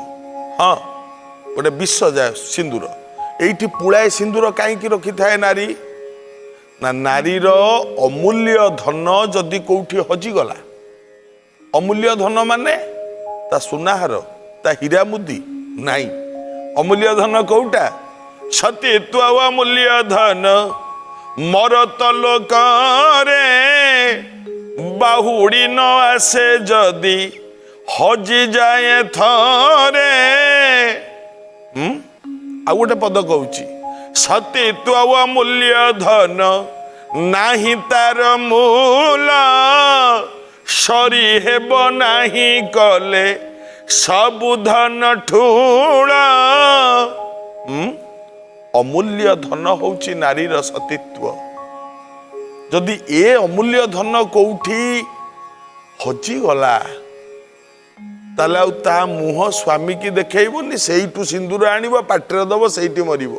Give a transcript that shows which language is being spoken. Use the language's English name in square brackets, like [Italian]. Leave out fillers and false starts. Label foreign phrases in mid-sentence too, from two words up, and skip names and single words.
[Odia] ହଁ ଗୋଟେ ବିଷ ଯାଏ ସିନ୍ଦୂର ଏଠି ପୁଳାଏ ସିନ୍ଦୂର କାହିଁକି ରଖି ଥାଏ ନାରୀ ନା ନାରୀର ଅମୂଲ୍ୟ ଧନ ଯଦି କୋଠି ହଜି ଗଲା ଅମୂଲ୍ୟ ଧନ ମାନେ ତା ସୁନାହାର ତା ହୀରା ମୁଦି ନାହିଁ ଅମୂଲ୍ୟ ଧନ କୋଟା ସତୀ ତୁ ଅମୂଲ୍ୟ ଧନ ମର୍ତ୍ତ ଲୋକରେ ବାହୁଡ଼ି ନ ଆସେ ଯଦି ହଜି ଯାଏ ଥରେ। ଆଉ ଗୋଟେ ପଦ କହୁଛି ସତୀ ତୁ ଅମୂଲ୍ୟ ଧନ ନାହିଁ ତାର ମୂଲ ସରି ହେବ ନାହିଁ କଲେ ସବୁ ଧନ ଠୁଳ। ଅମୂଲ୍ୟ ଧନ ହେଉଛି ନାରୀର ସତୀତ୍ୱ ଯଦି ଏ ଅମୂଲ୍ୟ ଧନ କୋଉଠି ହଜି ଗଲା ତାହେଲେ ତା ମୁହଁ ସ୍ୱାମୀ କି ଦେଖେଇବନି ସେଇଠୁ ସିନ୍ଦୂର ଆଣିବ ପାଟରେ ଦେବ ସେଇଠି ମରିବ।